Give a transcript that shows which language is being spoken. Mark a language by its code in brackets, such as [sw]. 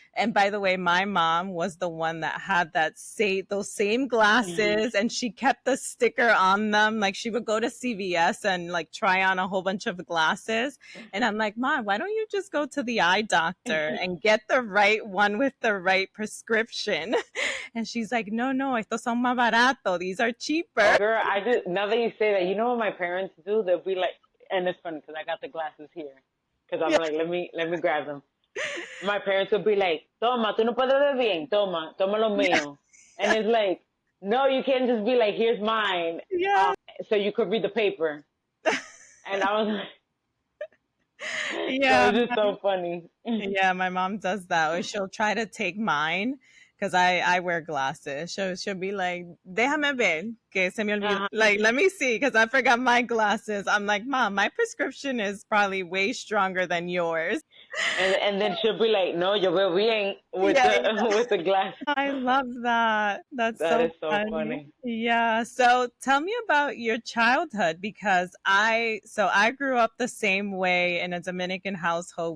[en] And by the way, my mom was the one that had those same Mhm. glasses, and she kept the sticker on them. Like she would go to CVS and like try on a whole bunch of glasses, and I'm like, Mom, why don't you just go to the eye doctor and get the right one with the right prescription? And she's like, no, no, [es] estos son más barato. [en] These are cheaper. Oh, girl, now that you say that, you know what my parents do? They'll be like, and it's funny because I got the glasses here. Because I'm Yeah. like, let me grab them. My parents will be like, [es] toma, tú no puedes ver bien, toma lo [en] Yeah. [es] mío. [en] And it's like, no, you can't just be like, here's mine, Yeah. so you could read the paper. And I was like, so Yeah. it's just so funny. Yeah, my mom does that. Or she'll try to take mine because I wear glasses. She'll be like, [es] déjame ver, que se me olvidó. Uh-huh. [en] Like, let me see, because I forgot my glasses. I'm like, Mom, my prescription is probably way stronger than yours. And then she'll be like, no, [es] yo veo bien [en] with Yeah, the with the glass. I love that. That's That so is so funny. funny. Yeah. So tell me about your childhood because I grew up the same way in a Dominican household.